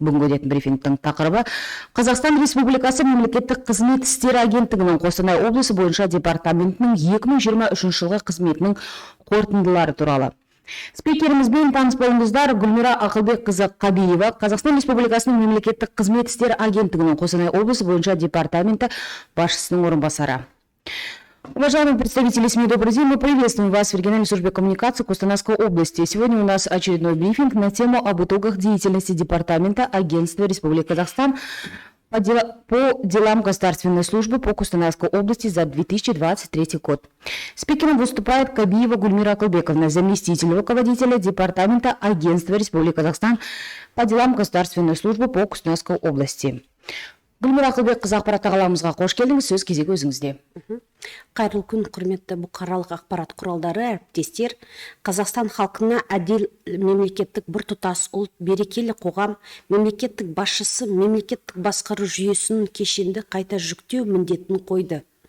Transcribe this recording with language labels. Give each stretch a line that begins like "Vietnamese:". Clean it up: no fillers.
Kazakh: Бүгінгі өтетін брифингтің тақырыбы Қазақстан Республикасы мемлекеттік қызмет істері агенттігінің Қостанай облысы бойынша департаментінің 2023 жылғы қызметінің қорытындылары туралы. Спикерімізбен таныс болыңыздар. Гүлмира Ақылбекқызы Қабиева, Қазақстан Республикасының мемлекеттік қызмет істері агенттігінің Қостанай облысы бойынша департаменті басшысының орынбасары.
Russian: Уважаемые представители СМИ, добрый день. Мы приветствуем вас в региональной службе коммуникации Костанайской области. Сегодня у нас очередной брифинг на тему об итогах деятельности Департамента Агентства Республики Казахстан по делам государственной службы по Костанайской области за 2023 год. Спикером выступает Кабиева Гульмира Акылбековна, заместитель руководителя Департамента Агентства Республики Казахстан по делам государственной службы по Костанайской области.
Kazakh: Гүлмира Ақылбекқызы, ақпараттық алаңымызға қош келдіңіз. Сөз кезегі өзіңізде. Қайырлы күн, құрметті бұқаралық ақпарат құралдары, әріптестер. Қазақстан халқына әділ мемлекеттік біртұтас ұлт, берекелі қоғам, мемлекеттік басшысы мемлекеттік басқару жүйесінің кешенді қайта жүктеу міндетін қойды.